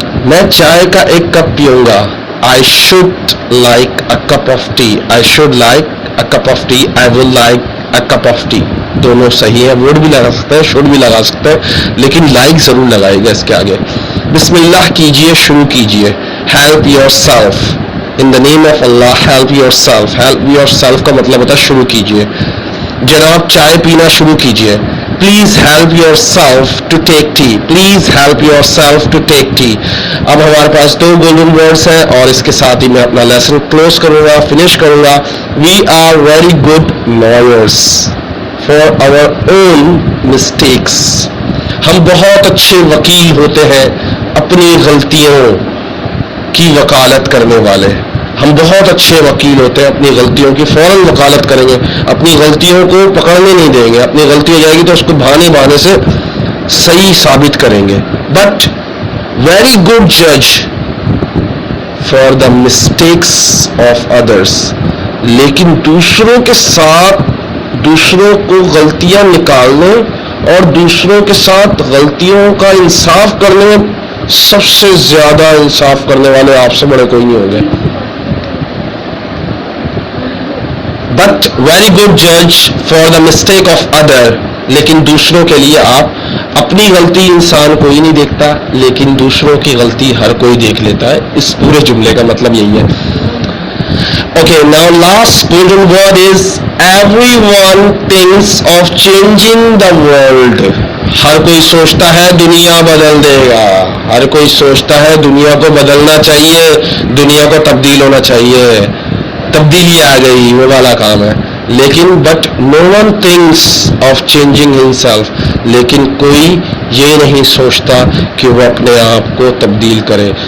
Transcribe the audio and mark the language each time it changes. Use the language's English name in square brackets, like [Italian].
[Urdu] میں چائے کا ایک کپ پیوں گا. [English] I should like a cup of tea. I should like a cup of tea. I will like a cup of tea. [Urdu] دونوں صحیح ہے. would بھی لگا سکتے ہیں, should بھی لگا سکتے ہیں, لیکن like ضرور لگائے گا اس کے آگے. بسم اللہ کیجئے, شروع کیجئے. [English] help yourself. in the name of Allah, help yourself. help yourself [Urdu] کا مطلب ہوتا ہے شروع کیجئے. جناب چائے پینا شروع کیجئے. [English] Please help yourself to take tea. Please help yourself to take tea. [Urdu] اب ہمارے پاس 2 گولڈن ورڈز ہیں اور اس کے ساتھ ہی میں اپنا لیسن کلوز کروں گا, فنش کروں گا. [English] We are very good lawyers for our own mistakes. [Urdu] ہم بہت اچھے وکیل ہوتے ہیں اپنی غلطیوں کی وکالت کرنے والے. ہم بہت اچھے وکیل ہوتے ہیں, اپنی غلطیوں کی فوراً وکالت کریں گے, اپنی غلطیوں کو پکڑنے نہیں دیں گے. اپنی غلطی ہو جائے گی تو اس کو بہانے سے صحیح ثابت کریں گے. [English] But very good جج for the mistakes of others. [Urdu] لیکن دوسروں کے ساتھ دوسروں کو غلطیاں نکالنے اور دوسروں کے ساتھ غلطیوں کا انصاف کرنے میں سب سے زیادہ انصاف کرنے والے آپ سے بڑے کوئی نہیں ہوں گے. [English] But very good جج for the mistake of other. [Urdu] لیکن دوسروں کے لیے آپ اپنی غلطی انسان کوئی نہیں دیکھتا, لیکن دوسروں کی غلطی ہر کوئی دیکھ لیتا ہے. اس پورے جملے کا مطلب یہی ہے. [English] Okay, now last golden word is everyone thinks of changing the world. [Urdu] ہر کوئی سوچتا ہے دنیا بدل دے گا. ہر کوئی سوچتا ہے دنیا کو بدلنا چاہیے, دنیا کو تبدیل ہونا چاہیے, تبدیلی آ گئی, وہ والا کام ہے. لیکن [English] But no one thinks of changing himself. [Urdu] لیکن کوئی یہ نہیں سوچتا کہ وہ اپنے آپ کو تبدیل کرے.